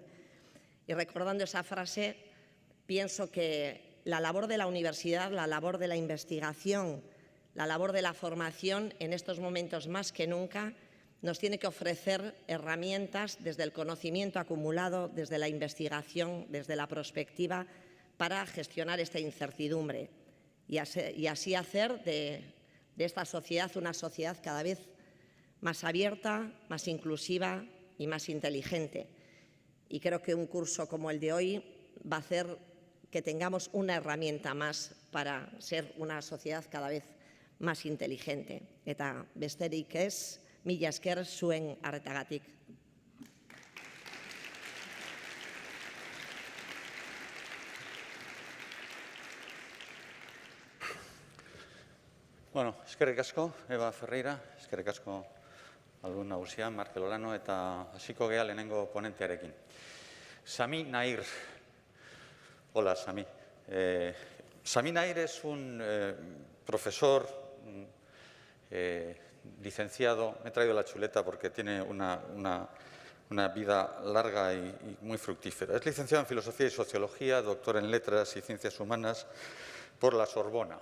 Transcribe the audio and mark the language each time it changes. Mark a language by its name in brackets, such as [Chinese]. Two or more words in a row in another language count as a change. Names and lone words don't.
[Spanish] Y recordando esa frase, pienso que la labor de la universidad, la labor de la investigación, la labor de la formación, en estos momentos más que nunca, nos tiene que ofrecer herramientas desde el conocimiento acumulado, desde la investigación, desde la prospectiva, para gestionar esta incertidumbre y así hacer de esta sociedad una sociedad cada vez más abierta, más inclusiva y más inteligente. Y creo que un curso como el de hoy va a hacer que tengamos una herramienta más para ser una sociedad cada vez más inteligente. [Basque] Eta besterik ez, mila esker zuen arretagatik. Bueno, eskerrik asko, Eva Ferreira, eskerrik asko aldun nagusia, Markel Olano, eta hasiko gea lehenengo ponentearekin. [Spanish] Sami Nair. Hola, Sami. Sami Nair es un profesor licenciado, me he traído la chuleta porque tiene una vida larga y muy fructífera. Es licenciado en Filosofía y Sociología, doctor en Letras y Ciencias Humanas por la Sorbona.